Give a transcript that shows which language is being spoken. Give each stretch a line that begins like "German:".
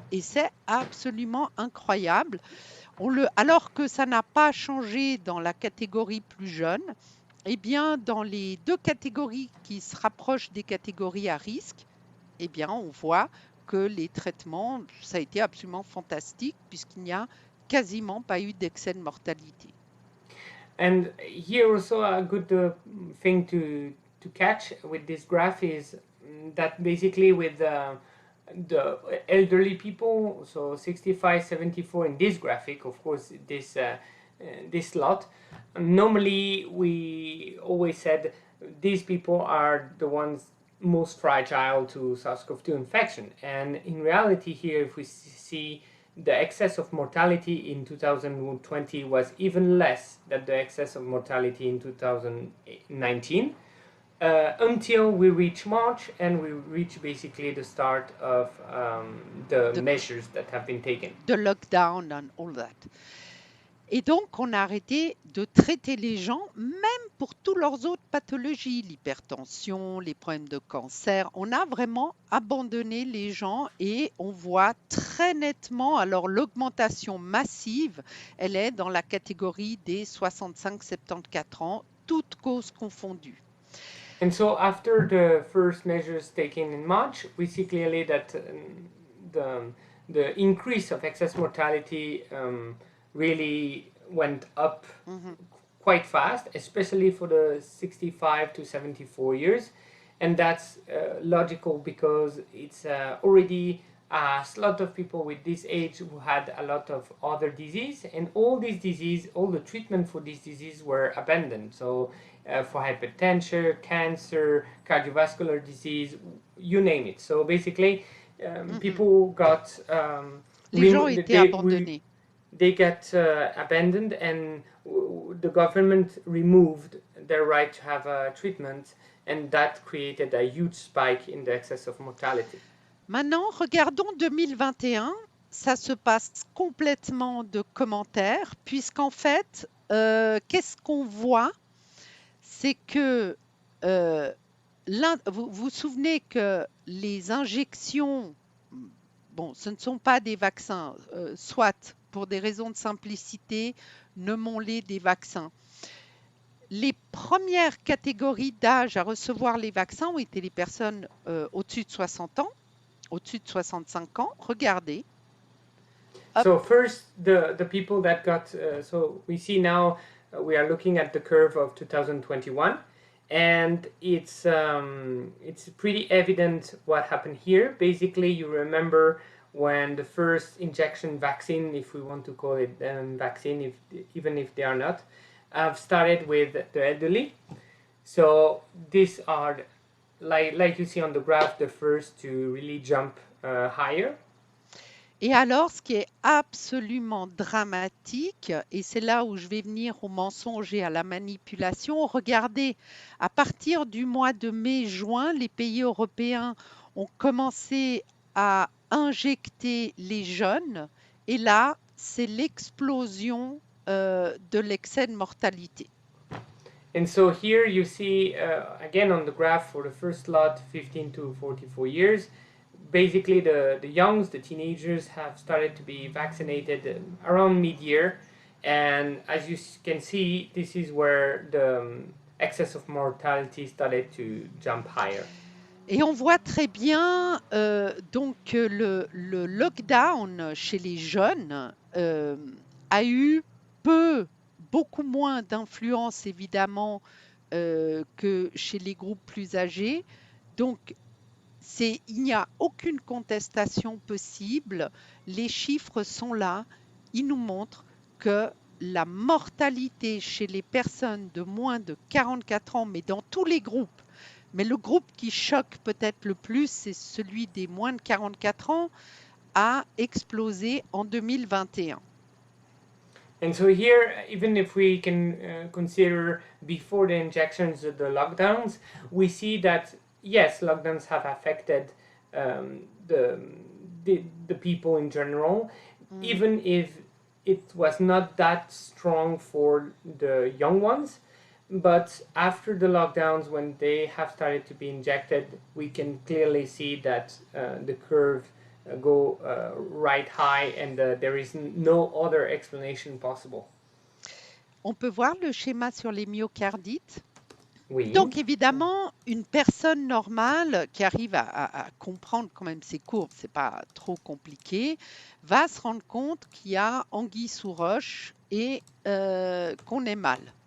French: Et c'est absolument incroyable. Alors que ça n'a pas changé dans la catégorie plus jeune, eh bien, dans les deux catégories qui se rapprochent des catégories à risque, eh bien, on voit que les traitements, ça a été absolument fantastique puisqu'il n'y a quasiment pas eu d'excès de mortalité.
English: And here also a good thing to catch with this graph is that basically with the elderly people, so 65, 74 in this graphic, of course, this lot, normally we always said these people are the ones most fragile to SARS-CoV-2 infection. And in reality here, if we see the excess of mortality in 2020 was even less than the excess of mortality in 2019 until we reach March and we reach basically the start of the measures that have been taken. The lockdown and all that.
French: Et donc, on a arrêté de traiter les gens, même pour toutes leurs autres pathologies, l'hypertension, les problèmes de cancer. On a vraiment abandonné les gens et on voit très nettement, alors l'augmentation massive, elle est dans la catégorie des 65-74 ans, toutes causes confondues.
English: And so after the first measures taken in March, we see clearly that the increase of excess mortality really went up quite fast, especially for the 65 to 74 years. And that's logical because it's already a lot of people with this age who had a lot of other disease, and all these disease, all the treatment for this disease were abandoned. So for hypertension, cancer, cardiovascular disease, you name it. So basically, people got
French: les gens étaient abandonnés.
English: They got abandoned, and the government removed their right to have a treatment, and that created a huge spike in the excess of mortality.
French: Maintenant, regardons 2021. Ça se passe complètement de commentaires, puisqu'en fait, qu'est-ce qu'on voit? C'est que vous vous souvenez que les injections, bon, ce ne sont pas des vaccins, soit pour des raisons de simplicité, nommons-les des vaccins. Les premières catégories d'âge à recevoir les vaccins ont été les personnes au-dessus de 60 ans, au-dessus de 65 ans. Regardez.
English: So first, the people that got, so we see now, we are looking at the curve of 2021, and it's pretty evident what happened here. Basically, you remember when the first injection vaccine, if we want to call it vaccine, even if they are not, started with the elderly. So these are like you see on the graph, the first to really jump higher.
French: Et alors, ce qui est absolument dramatique, et c'est là où je vais venir au mensonge et à la manipulation, regardez, à partir du mois de mai-juin, les pays européens ont commencé à injecter les jeunes, et là, c'est l'explosion de l'excès de mortalité.
English: And so here you see, again on the graph for the first lot, 15 to 44 years, basically the youngs, the teenagers have started to be vaccinated around mid-year. And as you can see, this is where the excess of mortality started to jump higher.
French: Et on voit très bien donc que le lockdown chez les jeunes a eu beaucoup moins d'influence évidemment que chez les groupes plus âgés. Donc, il n'y a aucune contestation possible. Les chiffres sont là. Ils nous montrent que la mortalité chez les personnes de moins de 44 ans, mais dans tous les groupes, mais le groupe qui choque peut-être le plus, c'est celui des moins de 44 ans, a explosé en 2021.
English: And so here, even if we can consider before the injections of the lockdowns, we see that yes, lockdowns have affected the people in general, even if it was not that strong for the young ones. But after the lockdowns, when they have started to be injected, we can clearly see that the curve go right high, and there is no other explanation possible.
French: On peut voir le schéma sur les myocardites. Oui. Donc évidemment, une personne normale qui arrive à comprendre quand même ces courbes, c'est pas trop compliqué, va se rendre compte qu'il y a anguille sous roche et qu'on est mal.